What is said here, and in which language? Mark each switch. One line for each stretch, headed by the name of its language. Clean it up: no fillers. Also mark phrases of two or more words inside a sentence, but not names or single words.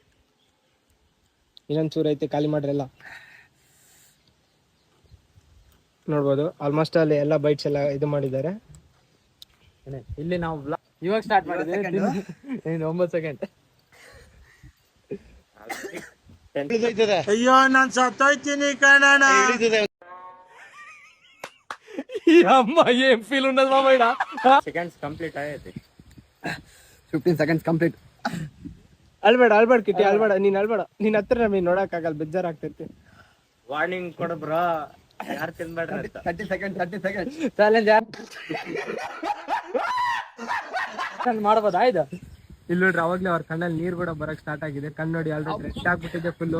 Kannada: ಇನ್ನೊಂದು ಚೂರು ಐತೆ, ಖಾಲಿ ಮಾಡ್ರಲ್ಲ. ನೋಡ್ಬೋದು ಆಲ್ಮೋಸ್ಟ್ ಅಲ್ಲಿ ಎಲ್ಲ ಬೈಟ್ಸ್ ಎಲ್ಲ ಇದು ಮಾಡಿದ್ದಾರೆ. ಇಲ್ಲಿ ನಾವು ಇವಾಗ ಸ್ಟಾರ್ಟ್ ಮಾಡಿದ್ವಿ. 9 ಸೆಕೆಂಡ್. ಅಯ್ಯೋ ನಾನ್ ಸತ್ತೋಯ್ತೀನಿ ಕಣಣ್ಣ.
Telugu: అమ్మ ఏం ఫీల్ ఉండదు మామయ్య.
English: seconds complete
Telugu: అయ్యేది.
English: 15 seconds ಕಂಪ್ಲೀಟ್.
Kannada: ಅಲ್ಬೇಡ ಕಿಟ್ಟಿ ಅಲ್ಬೇಡ, ನೀನ್ ಹತ್ರ ನಮಗೆ ನೋಡಕ್ ಆಗಲ್ಲ, ಬೇಜಾರಾಗ್ತೈತಿ. ವಾರ್ನಿಂಗ್ ಕೊಡ ಬ್ರೋ, ಯಾರು ತಿನ್ಬೇಡ್ರಿ ಅಂತ.
English: 30 seconds
Kannada: ಚಾಲೆಂಜ್ ಮಾಡ್ಬೋದಾ ಇದು? ಇಲ್ಲಿ ನೋಡ್ರಿ, ಅವಾಗ್ಲೇ ಅವ್ರ ಕಣ್ಣಲ್ಲಿ ನೀರ್ ಕೂಡ ಬರಕ್ ಸ್ಟಾರ್ಟ್ ಆಗಿದೆ. ಕಣ್ಣು ನೋಡಿ
English: already red
Kannada: ಆಗ್ಬಿಟ್ಟಿದೆ ಫುಲ್ಲು.